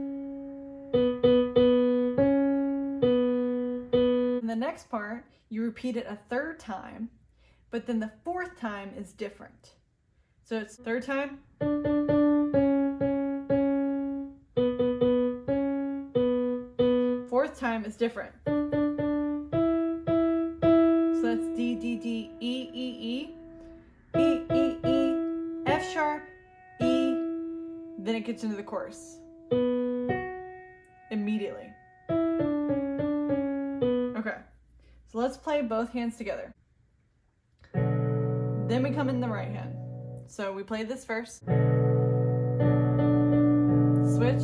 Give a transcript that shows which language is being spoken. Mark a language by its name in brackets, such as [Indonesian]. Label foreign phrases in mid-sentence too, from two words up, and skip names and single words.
[English] In the next part, you repeat it a 3rd time, but then the 4th time is different. So it's 3rd time, 4th time is different. So that's D, D, D, E, E, E, E, E, E, F sharp, E, then it gets into the chorus immediately. Okay, so let's play both hands together. Then we come in the right hand. So we play this first. Switch.